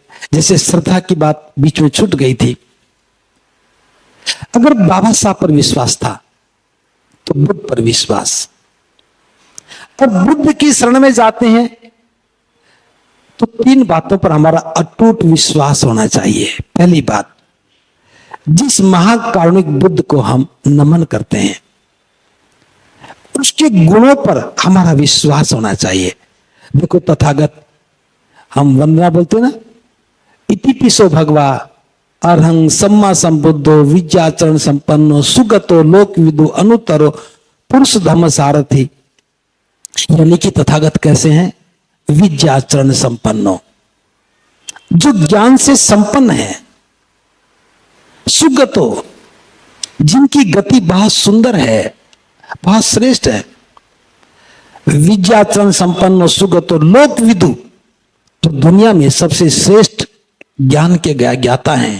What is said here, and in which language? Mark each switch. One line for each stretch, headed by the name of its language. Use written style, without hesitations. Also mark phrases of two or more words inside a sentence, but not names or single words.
Hindi: जैसे श्रद्धा की बात बीच में छूट गई थी। अगर बाबा साहब पर विश्वास था तो बुद्ध पर विश्वास, और बुद्ध की शरण में जाते हैं तो 3 बातों पर हमारा अटूट विश्वास होना चाहिए। पहली बात, जिस महाकारुणिक बुद्ध को हम नमन करते हैं, उसके गुणों पर हमारा विश्वास होना चाहिए। देखो तथागत, हम वंदना बोलते ना,
Pali: इति पिसो भगवा अरहं सम्मा संबुद्धो विद्याचरण संपन्नो सुगतो लोक विदु अनुतरो पुरुष धर्म सारथी।
Hindi: यानी कि तथागत कैसे हैं?
Pali: विद्याचरण संपन्नो,
Hindi: जो ज्ञान से संपन्न है। सुगतो, जिनकी गति बहुत सुंदर है, बहुत श्रेष्ठ है।
Pali: विद्याचरण संपन्न सुगतो लोक विदु,
Hindi: तो दुनिया में सबसे श्रेष्ठ ज्ञान के ज्ञाता हैं।